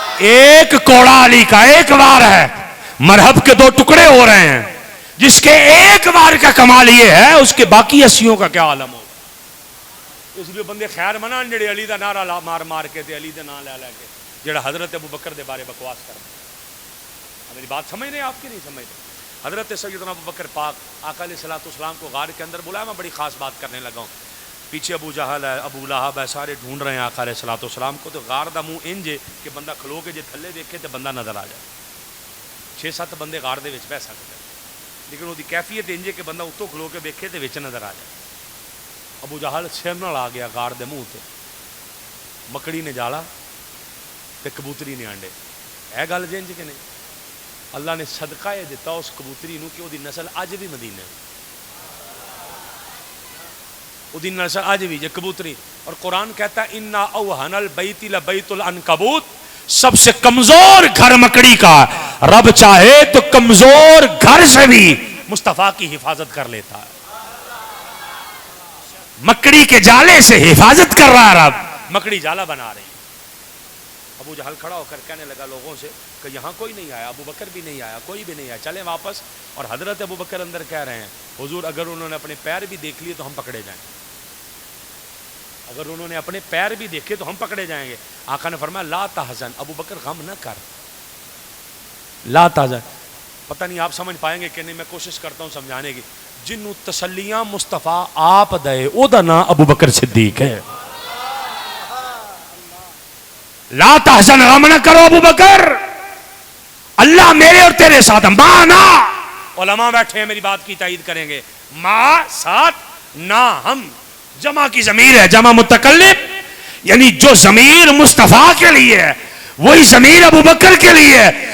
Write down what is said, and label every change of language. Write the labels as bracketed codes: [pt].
[ur] ایک کوڑا علی کا ایک وار ہے, مرحب کے 2 ٹکڑے ہو رہے ہیں. جس کے ایک وار کا کمال یہ ہے, اس کے باقی 80 کا کیا عالم ہو. [pa] اس لیے بندے خیر منان جڑے علی دا نعرہ مار مار کے تے علی دا نام لے لے کے جڑا حضرت ابو بکر دے بارے بکواس کرنا. [ur] میری بات سمجھ رہے ہیں آپ کی نہیں سمجھ رہے؟ حضرت سیدنا ابو بکر پاک آقا علیہ السلام کو غار کے اندر بلایا. میں بڑی خاص بات کرنے لگا ہوں. پیچھے ابو جہل ہے, ابو لہب ہے, سارے ڈھونڈ رہے ہیں آقا علیہ السلام کو. [pa] تو غار دا منہ انج ہے کہ بندہ کھلو کے جے تھلے دیکھے تو بندہ نظر آ جائے. 6-7 بندے غار دے وچ بہ سکتے ہیں, لیکن وہ کیفیت انج ہے کہ بندہ اتوں کھلو کے دیکھے تو وچ نظر آ جائے. ابو جہل سر نال آ گیا غار دے منہ تے. مکڑی نے جالا تے کبوتری نے آنڈے. ہے گل جنج کہ نہیں؟ اللہ نے صدقہ یہ دیتا اس کبوتری نو کہ وہ دی نسل اج بھی مدینے, وہ دی نسل اج بھی جو کبوتری. [ur] اور قرآن کہتا ہے [ar] انا اوہن البیت لبیت العنکبوت, [ur] سب سے کمزور گھر مکڑی کا. رب چاہے تو کمزور گھر سے بھی مصطفیٰ کی حفاظت کر لیتا ہے. مکڑی کے جالے سے حفاظت کر رہا ہے رب, مکڑی جالا بنا رہی. ابو جہل کھڑا ہو کر کہنے لگا لوگوں سے کہ یہاں کوئی نہیں آیا, ابو بکر بھی نہیں آیا, کوئی بھی نہیں آیا, چلیں واپس. اور حضرت ابو بکر اندر کہہ رہے ہیں حضور اگر انہوں نے اپنے پیر بھی دیکھ لیے تو ہم پکڑے جائیں گے. اگر انہوں نے اپنے پیر بھی دیکھے تو ہم پکڑے جائیں گے. آقا نے فرمایا لا تحزن, ابو بکر غم نہ کر, لا تحزن. پتہ نہیں آپ سمجھ پائیں گے کہ نہیں, میں کوشش کرتا ہوں سمجھانے کی. [pa] جنوں تسلیاں مصطفیٰ آپ دے او دا نام ابو بکر صدیق ہے. [ur] لا تحزن, غم نہ کرو ابو بکر, اللہ میرے اور تیرے ساتھ. مانا, علماء بیٹھے ہیں میری بات کی تائید کریں گے, ما ساتھ نا ہم, جمع کی ضمیر ہے, جمع متکلم, یعنی جو ضمیر مصطفیٰ کے لیے ہے وہی ضمیر ابو بکر کے لیے ہے.